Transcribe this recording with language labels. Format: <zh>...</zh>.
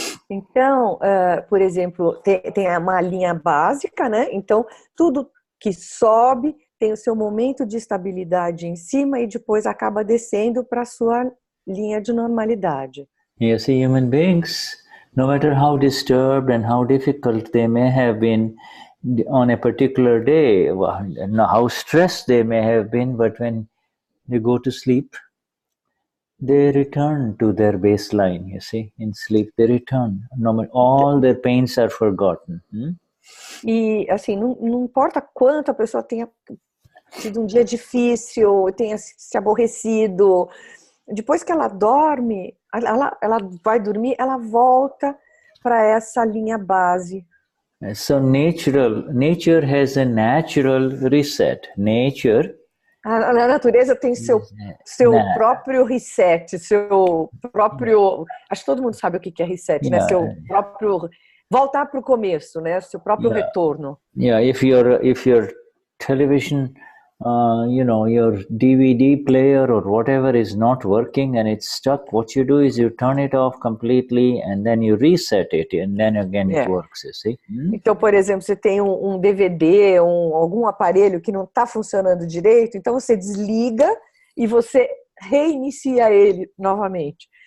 <pt>Então, por exemplo, tem uma linha básica, né? Então, tudo que sobe tem o seu momento de estabilidade em cima e depois acaba descendo para a sua linha de normalidade.</pt> <en>You see, human beings, no matter how disturbed and how difficult they may have been on a particular day, how stressed they may have been, but when they go to sleep, they return to their baseline, you see. In sleep, they return. All their pains are forgotten.</en> <pt>E, assim, não importa quanto a pessoa tenha tido um dia difícil, tenha se aborrecido, depois que ela dorme, ela vai dormir, ela volta para essa linha base.</pt> <en>So nature has a natural reset.</en> <pt>A natureza tem seu próprio reset, seu próprio... Acho que todo mundo sabe o que é reset, né? Seu próprio... Voltar para o começo, né? Seu próprio retorno.</pt> <en>Yeah, if your television, your DVD player or whatever is not working and it's stuck, what you do is you turn it off completely and then you reset it and then again it works, you see?</en> <pt>Então, por exemplo, você tem um DVD, algum aparelho que não está funcionando direito, então você desliga e você reinicia ele novamente.</pt>